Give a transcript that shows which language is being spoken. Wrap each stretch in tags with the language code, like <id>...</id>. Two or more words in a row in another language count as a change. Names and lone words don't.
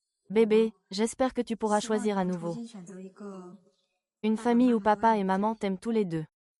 <fr>Bébé, j'espère que tu pourras choisir à nouveau.</fr> <zh>重新选择一个</zh> <fr>Une famille où papa et maman t'aiment tous les deux.</fr>